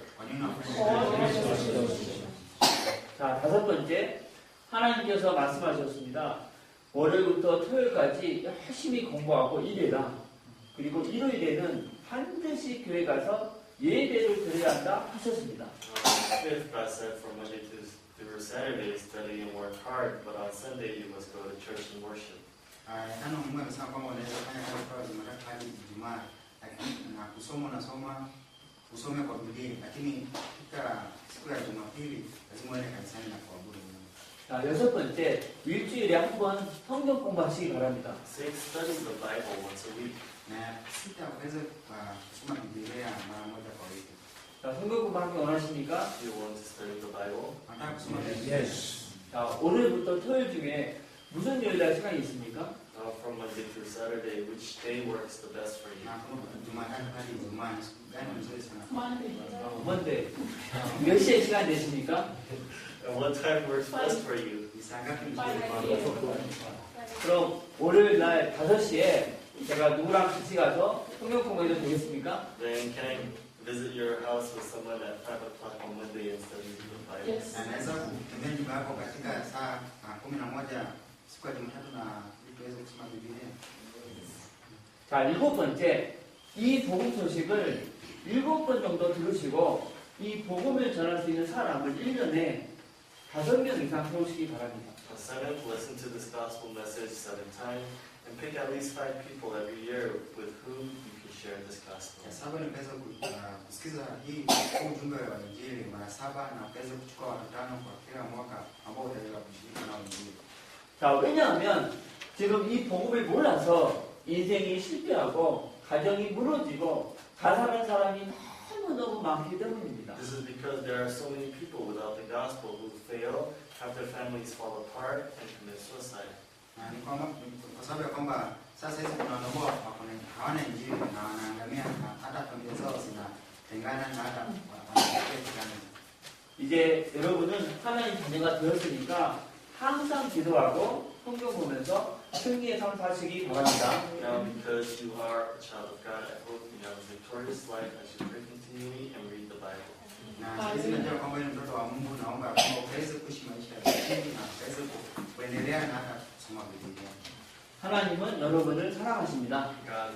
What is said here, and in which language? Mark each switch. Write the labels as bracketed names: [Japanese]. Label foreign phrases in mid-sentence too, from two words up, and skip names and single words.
[Swahili] Kwa nini unafanya? [Korean] 자, 다섯 번째, 하나님께서 말씀하셨습니다. 월요일부터 토요일까지 열심히 공부하고 일해라. 그리고 일요일에는 반드시 교회 가서 예배를 드려야 한다 하셨습니다. [English] Fifth, God said from Monday through Saturday, study and work hard, but on Sunday you must go to church and worship. [Swahili] Tano, Mungu amesema kwamba unaweza kufanya kazi kwa Jumatatu hadi Ijumaa, lakini na kusoma unasoma, usome kwa bidii, lakini katika siku ya Jumapili lazima uende kanisani na kuabudu Mungu. [Korean] 자, 여섯 번째, 일주일에 한 번 성경 공부하시기 바랍니다. [English] Sixth, study the Bible once a week. [Swahili] Na sita, uweze kusoma Biblia mara moja kwa wiki. [Korean] 자, 성경 공부하기 원하십니까? [English] Do you want to study the Bible? [Swahili] Unataka kusoma Biblia? [Korean] 자, 오늘부터 토요일 중에 무슨 요일 날 시간이 있습니까? [English] From Monday through Saturday, which day works the best for you? [Swahili] Na kama Jumatatu hadi Ijumaa ni siku gani nzuri sana? [Korean] 뭔데? 몇 시에 시간 되십니까? [English] And what time works best for you? [Swahili] Ni saa ngapi nzuri kwako? [Korean] 그럼 월요일 날 5시에 제가 누구랑 같이 가서 성경 공부해도 되겠습니까? [English] Then can I visit your house with someone at 5 o'clock on Monday and study the Bible? Yes. [Swahili] Na naweza kutembea nyumba yako katika saa 11 siku ya Jumatatu na ili tuweze kusoma Biblia. [Korean] 자, 7번째. 이 복음 소식을 7번 정도 들으시고 이 복음을 전할 수 있는 사람을 1년에 5명 이상 세우시기 바랍니다. [English] 7th, listen to this gospel message 7 times and pick at least 5 people every year with whom you can share this gospel. [Swahili] Ya saba ni kuweza kusikiza hii ujumbe wa Injili mara 7 na kuweza kuchukua watu 5 kwa kila mwaka ambao utaweza kushiriki nao Injili. [Korean] 자, 왜냐하면 지금 이 복음을 몰라서 인생이 실패하고 가정이 무너지고 자살한 사람이 너무너무 많기 때문입니다. [English] This is because there are so many people without the gospel who fail, have their families fall apart, and commit suicide. [Swahili] Na ni kwamba kwa sababu ya kwamba sasa hizi kuna watu ambao hawana Injili na wanaangamia na hata familia zao zinatengana na hata wanapotea. [Korean] 이제 여러분은 하나님 자녀가 되었으니까 항상 기도하고 성경 보면서 승리의 삶 사시기 바랍니다. [English] Now, because you are a child of God, I hope you have a victorious life as you pray continually and read the Bible. [Swahili] Na sisi najua kwamba ni mtoto wa Mungu, naomba kwamba ukaweze kuishi maisha ya ushindi na ukaweze kuendelea na hata kusoma Biblia. [Korean] 하나님은 여러분을 사랑하십니다. [English] God